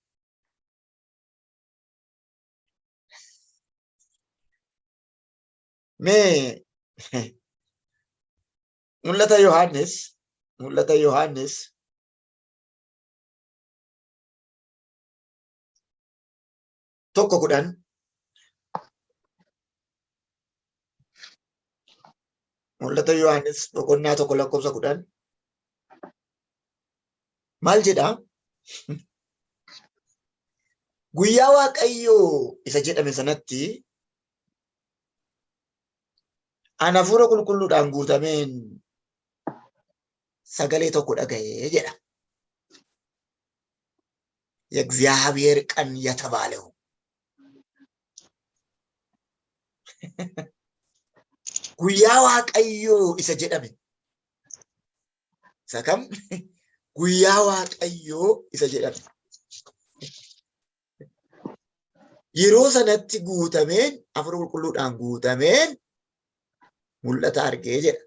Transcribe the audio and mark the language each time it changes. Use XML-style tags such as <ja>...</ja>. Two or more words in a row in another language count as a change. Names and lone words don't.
<om>Mee mul'ata Yohaannis tokko 10 mul'ata Yohaannis boqonnaa 1 lakkoofsa 10 maal jedha? Guyyaa Waaqayyoo isa jedhame sanatti ani hafuura qulqulluudhaan guutameen sagalee tokko dhaga'ee jedha.</om> <am>የእግዚአብሔር ቀን የተባለው</am> <om>guyyaa Waaqayyoo isa jedhame. Isa kam? Guyyaa Waaqayyoo isa jedhame. Yeroo sanatti guutameen hafuura qulqulluudhaan guutameen mul'ata argee jedha.</om>